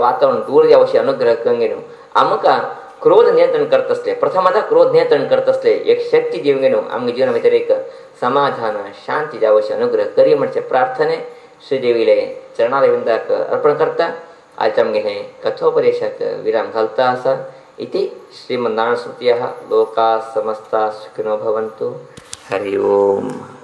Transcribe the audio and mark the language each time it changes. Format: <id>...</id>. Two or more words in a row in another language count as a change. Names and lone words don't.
<kok>वातावरण दूर द्यावशी अनुग्रह करून घेवन आमकां क्रोध नियंत्रण करत असले प्रथमतः क्रोध नियंत्रण करत असले एक शक्ती दिवंक घेवन आमच्या जिवना भितर एक समाधान शांती द्यावशी अनुग्रह करी म्हणचे प्रार्थने श्रीदेवीले चरणारविंदाक अर्पण करता आज आमगे हे कथोपदेशाक विराम घालता आसा</kok> <sa>इति श्रीमन्नारायण स्तुत्यः लोका समस्ता सुखिनो भवन्तु हरि ओम.</sa>